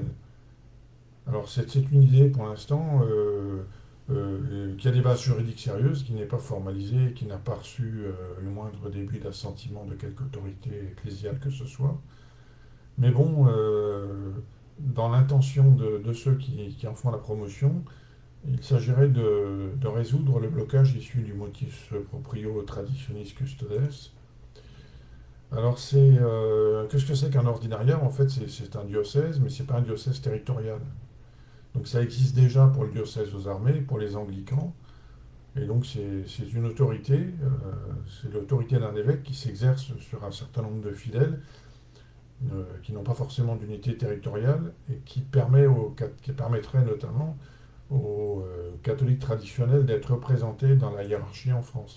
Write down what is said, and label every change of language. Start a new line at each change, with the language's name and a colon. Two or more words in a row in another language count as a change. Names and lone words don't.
French: Alors c'est une idée pour l'instant qui a des bases juridiques sérieuses, qui n'est pas formalisée, qui n'a pas reçu le moindre début d'assentiment de quelque autorité ecclésiale que ce soit. Mais bon, dans l'intention de ceux qui en font la promotion, il s'agirait de résoudre le blocage issu du
Latin: motus proprio
French: traditionis custodes. Alors qu'est-ce que c'est qu'un ordinariat? En fait, c'est un diocèse, mais c'est pas un diocèse territorial. Donc ça existe déjà pour le diocèse aux armées, pour les anglicans. Et donc c'est une autorité, c'est l'autorité d'un évêque qui s'exerce sur un certain nombre de fidèles qui n'ont pas forcément d'unité territoriale et qui permettrait notamment aux catholiques traditionnels d'être représentés dans la hiérarchie en France.